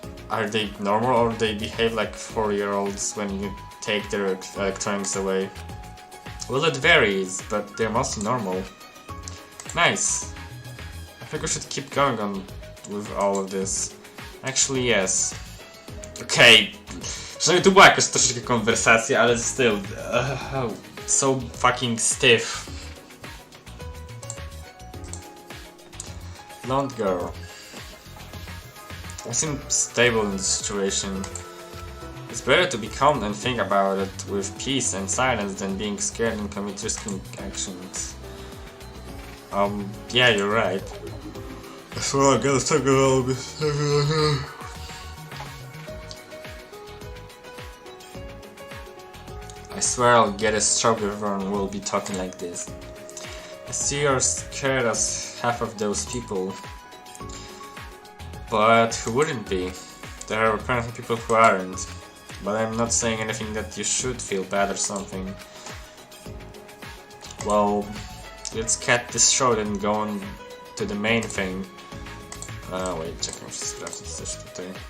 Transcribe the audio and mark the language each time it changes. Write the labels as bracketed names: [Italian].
[English] Are they normal or they behave like 4-year-olds when you take their electronics away? Well, it varies, but they're mostly normal. Nice. I think we should keep going on with all of this. Actually, yes. Okay. [Polish] Przynajmniej tu była jakaś troszeczkę konwersacja, ale [English] still. So fucking stiff. Blonde girl. I seem stable in this situation. It's better to be calm and think about it with peace and silence than being scared and commit risky actions. Yeah, you're right. So I gotta talk about this. I swear I'll get a stroke if everyone will be talking like this. I see you're scared as half of those people. But who wouldn't be? There are apparently people who aren't. But I'm not saying anything that you should feel bad or something. Well, let's cut this short and go on to the main thing. Wait, [Polish] czekam, muszę sprawdzić coś tutaj.